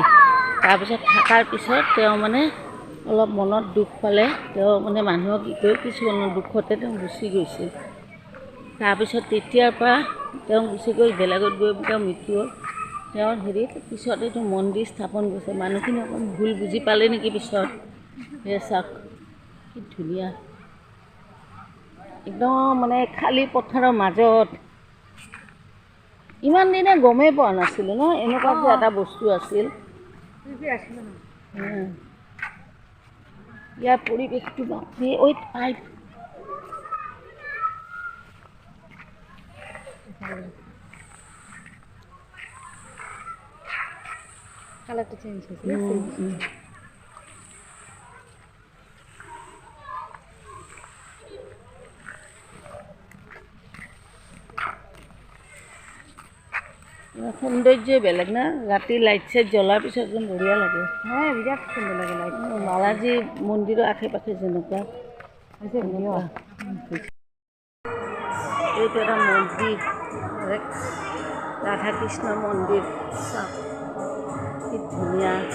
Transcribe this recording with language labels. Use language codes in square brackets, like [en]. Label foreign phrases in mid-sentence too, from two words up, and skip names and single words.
[as] তাৰপিছত থকাৰ পিছত তেওঁ মানে অলপ মনত দুখ পালে তেওঁ মানে মানুহক গৈ কিছুমানৰ দুখতে তেওঁ গুচি গৈছিল তাৰপিছত তেতিয়াৰ পৰা তেওঁ গুচি গৈ বেলেগত গৈ তেওঁ মৃত্যু হ'ল তেওঁৰ হেৰিত পিছত এইটো মন্দিৰ স্থাপন কৰিছে মানুহখিনি অকণ ভুল বুজি পালে নেকি পিছত সেই চাওক কি ধুনীয়া একদম মানে খালী পথাৰৰ মাজত ইমান দিনে গমেই পোৱা নাছিলোঁ ন এনেকুৱা যে এটা বস্তু আছিল ইয়াৰ পৰিৱেশটো বাপৰে ঐ পাইপ [bn] কালারটা চেঞ্জ হয়েছে [as] সৌন্দৰ্য বেলেগ না ৰাতি লাইট চাইট জ্বলাৰ পিছত একদম বঢ়িয়া লাগে [bn] হ্যাঁ বিরাট সুন্দর লাগে লাইট [as] বালাজী মন্দিৰৰ আশে পাশে যেনেকুৱা এইটো এটা মন্দিৰ ৰাধা কৃষ্ণ মন্দিৰ চাওক কি ধুনীয়া